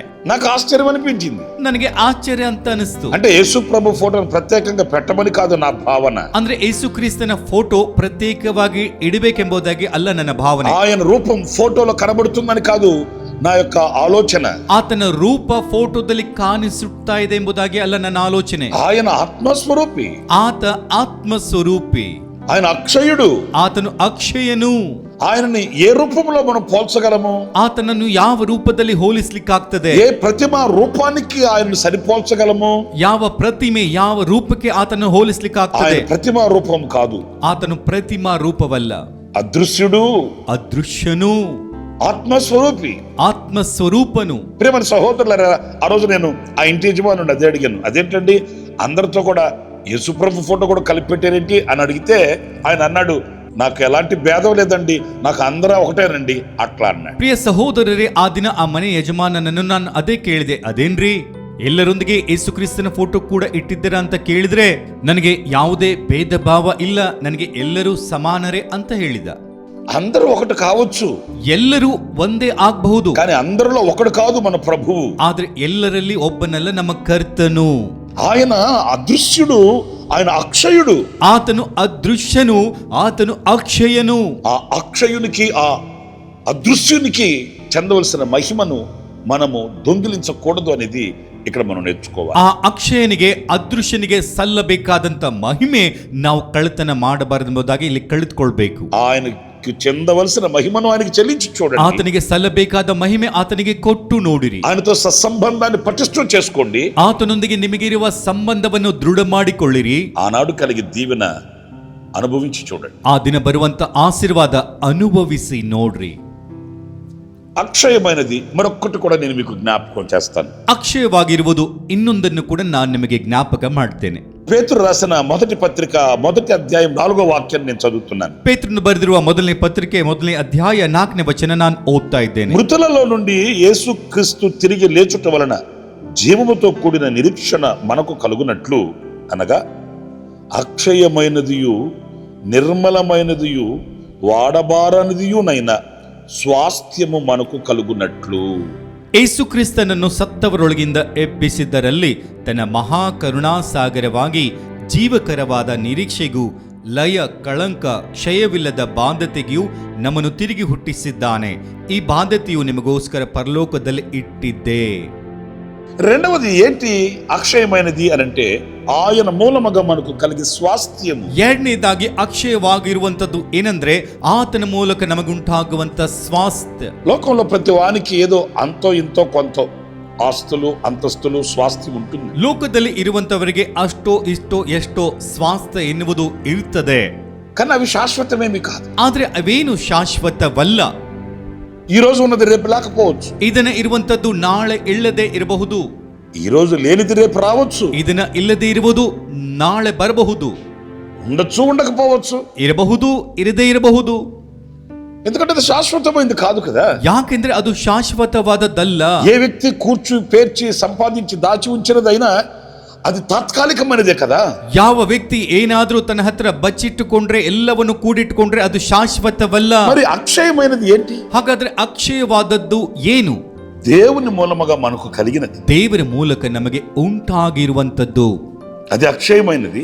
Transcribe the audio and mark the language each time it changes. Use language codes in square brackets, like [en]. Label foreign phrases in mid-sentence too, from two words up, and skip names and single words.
[te] నాకు ఆశ్చర్యం అనిపించింది. [kn] ನನಗೆ ಆಶ್ಚರ್ಯ ಅಂತ ಅನಿಸ್ತು. [te] అంటే యేసుప్రభు ఫోటోను ప్రత్యేకంగా పెట్టమని కాదు నా భావన. [kn] ಅಂದ್ರೆ ಯೇಸು ಕ್ರಿಸ್ತನ ಫೋಟೋ ಪ್ರತ್ಯೇಕವಾಗಿ ಇಡಬೇಕೆಂಬುದಾಗಿ ಅಲ್ಲ ನನ್ನ ಭಾವನೆ. [te] ఆయన రూపం ఫోటోలో కనబడుతుందని కాదు నా యొక్క ఆలోచన. [kn] ಆತನ ರೂಪ ಫೋಟೋದಲ್ಲಿ ಕಾಣಿಸುತ್ತಾ ಇದೆ ಎಂಬುದಾಗಿ ಅಲ್ಲ ನನ್ನ ಆಲೋಚನೆ. [te] ఆయన ఆత్మస్వరూపి, [kn] ಆತ ಆತ್ಮ ಸ್ವರೂಪಿ, [te] ఆయన అక్షయుడు, [kn] ಆತನು ಅಕ್ಷಯನು. [te] ఆయనని ఏ రూపంలో మనం పోల్చగలము? [kn] ಆತನನ್ನು ಯಾವ ರೂಪದಲ್ಲಿ ಹೋಲಿಸ್ಲಿಕ್ಕಾಗ್ತದೆ? [te] ఏ ప్రతిమా రూపానికి ఆయనను సరిపోల్చగలము? [kn] ಯಾವ ಪ್ರತಿಮೆ, ಯಾವ ರೂಪಕ್ಕೆ ಆತನು ಹೋಲಿಸ್ಲಿಕ್ಕಾಗ್ತದೆ? [te] ఆయన ప్రతిమా రూపం కాదు. [kn] ಆತನು ಪ್ರತಿಮಾ ರೂಪವಲ್ಲ, [te] అదృశ్యుడు, [kn] ಅದೃಶ್ಯನು, [te] ఆత్మస్వరూపి, [kn] ಆತ್ಮ ಸ್ವರೂಪನು. [te] ప్రియమైన సహోదరులారా, ఆ రోజు నేను ఆ ఇంటి యజమానుని అదే అడిగాను, అదేంటండి అందరితో కూడా యేసుప్రభు ఫోటో కూడా కలిపి పెట్టారేంటి అని అడిగితే ఆయన అన్నాడు, నాకు ఎలాంటి భేదం లేదండి, నాకు అందరూ ఒకటేనండి అట్లా అన్నాడు. [kn] ಪ್ರಿಯ ಸಹೋದರರೇ, ಆ ದಿನ ಆ ಮನೆ ಯಜಮಾನನನ್ನು ನಾನು ಅದೇ ಕೇಳಿದೆ. ಅದೇನ್ರಿ, ಎಲ್ಲರೊಂದಿಗೆ ಯೇಸು ಕ್ರಿಸ್ತನ ಫೋಟೋ ಕೂಡ ಇಟ್ಟಿದ್ದೀರಾ ಅಂತ ಕೇಳಿದ್ರೆ, ನನಗೆ ಯಾವುದೇ ಭೇದ ಭಾವ ಇಲ್ಲ, ನನಗೆ ಎಲ್ಲರೂ ಸಮಾನರೇ ಅಂತ ಹೇಳಿದ. [te] అందరూ ఒకటి కావచ్చు, [kn] ಎಲ್ಲರೂ ಒಂದೇ ಆಗಬಹುದು, [te] కానీ అందరిలో ఒకడు కాదు మన ప్రభువు. [kn] ಆದ್ರೆ ಎಲ್ಲರಲ್ಲಿ ಒಬ್ಬನಲ್ಲ ನಮ್ಮ ಕರ್ತನು. [te] ఆయన అదృశ్యుడు, ఆయన అక్షయుడు. [kn] ಆತನು ಅದೃಶ್ಯನು, ಆತನು ಅಕ್ಷಯನು. [te] ఆ అక్షయునికి, ఆ అదృశ్యునికి చెందవలసిన మహిమను మనము దొంగిలించకూడదు అనేది ఇక్కడ మనం నేర్చుకోవాలి. [kn] ಆ ಅಕ್ಷಯನಿಗೆ, ಅದೃಶ್ಯನಿಗೆ ಸಲ್ಲಬೇಕಾದಂತ ಮಹಿಮೆ ನಾವು ಕಳ್ಳತನ ಮಾಡಬಾರದೆಂಬುದಾಗಿ ಇಲ್ಲಿ ಕಳೆದುಕೊಳ್ಬೇಕು. [te] ఆయనకి చెందవలసిన మహిమను ఆయనకి చెల్లించి చూడండి. [kn] ಆತನಿಗೆ ಸಲ್ಲಬೇಕಾದ ಮಹಿಮೆ ಆತನಿಗೆ ಕೊಟ್ಟು ನೋಡಿರಿ. [te] ఆయనతో సత్సంబంధాన్ని పటిష్టం చేసుకోండి. [kn] ಆತನೊಂದಿಗೆ ನಿಮಗಿರುವ ಸಂಬಂಧವನ್ನು ದೃಢ ಮಾಡಿಕೊಳ್ಳಿರಿ. [te] ఆనాడు కలిగి దీవెన అనుభవించి చూడండి. [kn] ಆ ದಿನ ಬರುವಂತ ಆಶೀರ್ವಾದ ಅನುಭವಿಸಿ ನೋಡ್ರಿ. [te] అక్షయమైనది మరొక్కటి కూడా నేను మీకు జ్ఞాపకం చేస్తాను. [kn] ಅಕ್ಷಯವಾಗಿರುವುದು ಇನ್ನೊಂದನ್ನು ಕೂಡ ನಾನು ನಿಮಗೆ ಜ್ಞಾಪಕ ಮಾಡ್ತೇನೆ. [te] పేతురు రాసిన మొదటి పత్రిక 1వ అధ్యాయం 4వ వాక్యాన్ని నేను చదువుతున్నాను. [kn] ಪೇತ್ರನು ಬರೆದಿರುವ ಮೊದಲನೇ ಪತ್ರಿಕೆ 1ನೇ ಅಧ್ಯಾಯ 4ನೇ ವಚನ ನಾನು ಓದ್ತಾ ಇದ್ದೇನೆ. [te] మృతులలో నుండి యేసు క్రీస్తు తిరిగి లేచుట వలన జీవముతో కూడిన నిరీక్షణ మనకు కలుగునట్లు, అనగా అక్షయమైనదియు నిర్మలమైనదియు వాడబారనిదియునైన ಸ್ವಾಸ್ಥ್ಯము మనకు ಕಲುಗುನట్లు. [kn] ಯೇಸು ಕ್ರಿಸ್ತನನ್ನು ಸತ್ತವರೊಳಗಿಂದ ಎಬ್ಬಿಸಿದ್ದರಲ್ಲಿ ತನ್ನ ಮಹಾಕರುಣಾಸಾಗರವಾಗಿ ಜೀವಕರವಾದ ನಿರೀಕ್ಷೆಗೂ ಲಯ ಕಳಂಕ ಕ್ಷಯವಿಲ್ಲದ ಬಾಧ್ಯತೆಗೂ ನಮ್ಮನ್ನು ತಿರುಗಿ ಹುಟ್ಟಿಸಿದ್ದಾನೆ. ಈ ಬಾಧ್ಯತೆಯು ನಿಮಗೋಸ್ಕರ ಪರಲೋಕದಲ್ಲಿ ಇಟ್ಟಿದ್ದೆ. [te] రెండవది ఏంటి అక్షయమైనది అనంటే ఆయన మూలముగా మనకు కలిగే స్వాస్థ్యము. [kn] ಎರಡನೇದಾಗಿ ಅಕ್ಷಯವಾಗಿರುವಂತದ್ದು ಏನಂದ್ರೆ ಆತನ ಮೂಲಕ ನಮಗುಂಟಾಗುವಂತ ಸ್ವಾಸ್ಥ್ಯ. [te] లోకంలో ప్రతి వానికి ఏదో అంతో ఇంతో కొంత ఆస్తులు అంతస్తులు స్వాస్థ్యం ఉంటుంది. [kn] ಲೋಕದಲ್ಲಿ ಇರುವಂತವರಿಗೆ ಅಷ್ಟೋ ಇಷ್ಟೋ ಎಷ್ಟೋ ಸ್ವಾಸ್ಥ್ಯ ಎನ್ನುವುದು ಇರುತ್ತದೆ, [te] కానీ అవి శాశ్వతమేమి కాదు. [kn] ಆದ್ರೆ ಅವೇನು ಶಾಶ್ವತವಲ್ಲ. [te] ఈ రోజు ఉన్నది రేపు లేకపోవచ్చు. [kn] ಇದನ್ನ ಇರುವಂತದ್ದು ನಾಳೆ ಇಲ್ಲದೆ ಇರಬಹುದು. [te] ఈ రోజు లేనిది రేపు రావచ్చు. [kn] ಇದನ್ನ ಇಲ್ಲದೆ ಇರುವುದು ನಾಳೆ ಬರಬಹುದು. [te] ఉండొచ్చు, ఉండకపోవచ్చు, [kn] ಇರಬಹುದು, ಇರದೇ ಇರಬಹುದು. [te] ఎందుకంటే అది శాశ్వతమైంది కాదు కదా. [kn] ಯಾಕೆಂದ್ರೆ ಅದು ಶಾಶ್ವತವಾದದ್ದಲ್ಲ. [te] ఏ వ్యక్తి కూర్చు పేర్చి సంపాదించి దాచి ఉంచినదైనా అది తాత్కాలికమైనదే కదా. [kn] ಯಾವ ವ್ಯಕ್ತಿ ಏನಾದ್ರೂ ತನ್ನ ಹತ್ರ ಬಚ್ಚಿಟ್ಟುಕೊಂಡ್ರೆ, ಎಲ್ಲವನ್ನು ಕೂಡಿಟ್ಟುಕೊಂಡ್ರೆ ಅದು ಶಾಶ್ವತವಲ್ಲ. [te] మరి అక్షయమైనది ఏంటి? [kn] ಹಾಗಾದ್ರೆ ಅಕ್ಷಯವಾದದ್ದು ಏನು? [te] దేవుని మూలముగా మనకు కలిగినది, [kn] ದೇವರ ಮೂಲಕ ನಮಗೆ ಉಂಟಾಗಿರುವಂತದ್ದು [te] అది అక్షయమైనది,